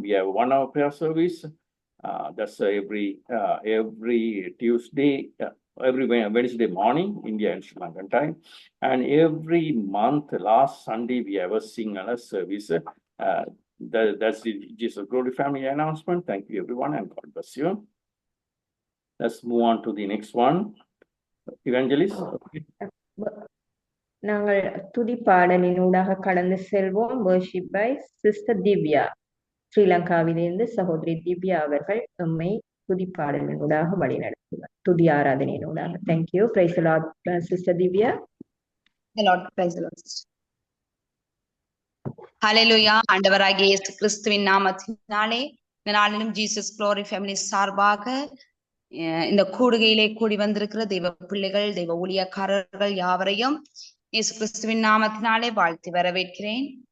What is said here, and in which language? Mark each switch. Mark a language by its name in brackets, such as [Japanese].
[English] we have 1 hour prayer service. That's every Tuesday, every Wednesday morning, India and Sri Lankan time. And every month, last Sunday, we have a sing-along service. That's the Jesus Glory Family announcement. Thank you, everyone, and God bless you. Let's move on to the next one. Evangelist. [Tamil] நாங்கள் துதிப்பாடலினூடாக கடந்து செல்வோம். [English] worship by Sister Divya. [Tamil] ஸ்ரீலங்காவிலிருந்து சகோதரி திவ்யா அவர்கள் நம்மை துதிப்பாடலினூடாக வழிநடத்துவார், துதி ஆராதனையினூடாக. [English] Thank you. Praise the Lord sister Divya. The Lord, praise the Lord. Hallelujah. [Tamil] ஆண்டவராகிய இயேசு கிறிஸ்துவின் நாமத்தினாலே இந்த நாளிலும் ஜீசஸ் குளோரி ஃபேமிலி சார்பாக இந்த கூடுகையிலே கூடி வந்திருக்கிற தெய்வ பிள்ளைகள், தெய்வ ஊழியக்காரர்கள் யாவரையும் இயேசு கிறிஸ்துவின் நாமத்தினாலே வாழ்த்தி வரவேற்கிறேன்.